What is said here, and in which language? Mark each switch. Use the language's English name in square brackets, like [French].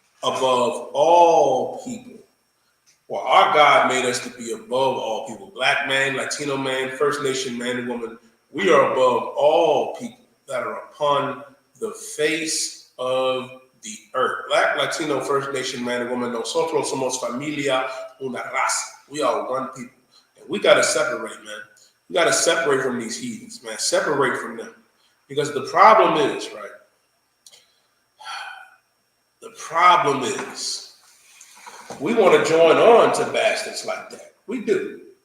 [English] Above all people. Well, our God made us to be above all people. Black man, Latino man, First Nation man and woman. We are above all people that are upon the face of the earth. Black, Latino, First Nation man and woman. [Spanish] Nosotros somos familia, una raza. [English] We are one people. And we got to separate, man. We got to separate from these heathens, man. Separate from them. Because the problem is, right? The problem is, we want to join on to bastards like that. We do.